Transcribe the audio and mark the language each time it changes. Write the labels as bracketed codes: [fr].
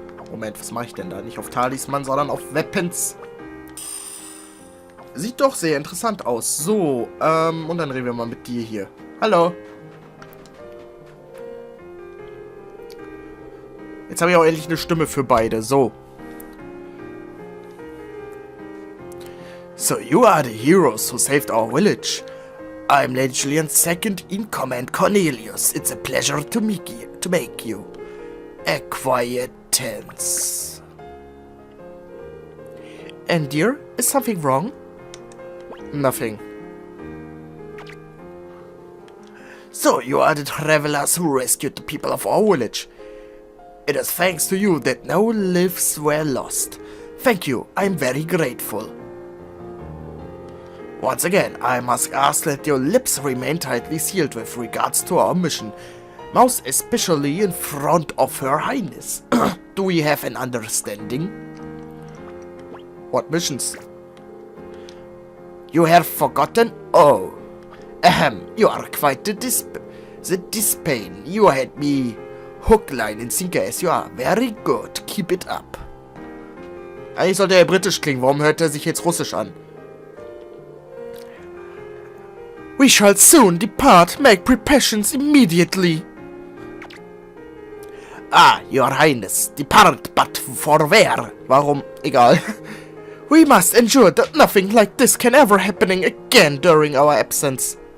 [de] Moment, was mache ich denn da? Nicht auf Talisman, sondern auf Weapons. Sieht doch sehr interessant aus. So, und dann reden wir mal mit dir hier. Hallo. Jetzt habe ich auch endlich eine Stimme für beide. So. [en] So, you are the heroes who saved our village. I'm Legend's second in command, Cornelius. It's a pleasure to make you acquaintance. And dear, is something wrong? Nothing. So, you are the travelers who rescued the people of our village. It is thanks to you that no lives were lost. Thank you, I'm very grateful. Once again, I must ask that your lips remain tightly sealed with regards to our mission, most especially in front of Her Highness. Do we have an understanding? What missions? You have forgotten? Oh. Ahem, you are quite the dispain. You had me hook, line and sinker as you are. Very good, keep it up. [de] Eigentlich sollte er britisch klingen, warum hört er sich jetzt russisch an? [en] We shall soon depart, make preparations immediately. Ah, your highness, depart, but for where? [de] Warum? Egal. [en] We must ensure that nothing like this can ever happen again during our absence.